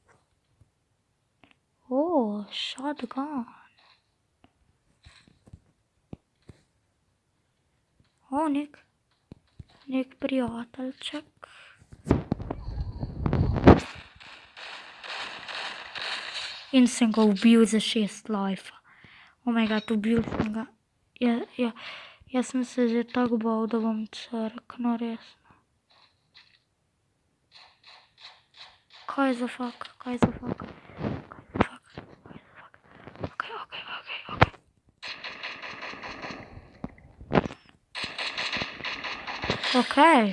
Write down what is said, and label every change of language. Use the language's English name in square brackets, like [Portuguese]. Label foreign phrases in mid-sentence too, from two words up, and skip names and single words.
[Slovenian] O, shotgun. O, nek prijateljček. In sem ga ubil za 6 life. [English] Oh my god, [Slovenian] ubil sem ga. Jaz sem se že tako bal, da bom crknil, resno. Kaj za fuck? Ok.